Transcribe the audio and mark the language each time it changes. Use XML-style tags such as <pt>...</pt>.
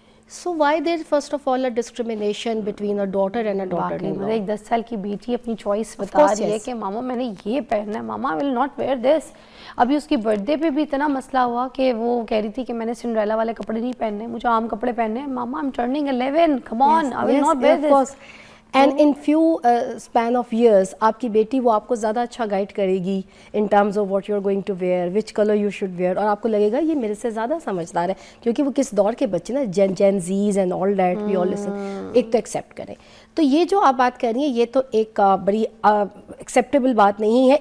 <en>so why there first of all a discrimination between a daughter and a daughter-in-law.</en> <ur>ایک 10 سال کی بیٹی اپنی چوائس بتا رہی ہے کہ ماما میں نے یہ پہننا ہے, ماما</ur> <en>will not wear this.</en> <ur>ابھی اس کی برتھ ڈے پہ بھی اتنا مسئلہ ہوا کہ وہ کہہ رہی تھی کہ میں نے سنڈریلا والے کپڑے نہیں پہننے, مجھے عام کپڑے پہننے ہیں.</ur> <en>ماما I'm turning 11, come on, I will not wear this. And in few span of years</en> <ur>آپ کی بیٹی وہ آپ کو زیادہ اچھا گائڈ کرے گی</ur> <en>in terms of what you are going to wear, which colour you should wear,</en> <ur>اور آپ کو لگے گا یہ میرے سے زیادہ سمجھدار ہے, کیونکہ وہ کس دور کے بچے نا,</ur> <en>Gen Zs and all that we all listen,</en> <ur>ایک تو ایکسیپٹ کریں. تو یہ جو آپ بات کر رہی ہیں یہ تو ایک بڑی ایکسیپٹیبل بات نہیں ہے.</ur>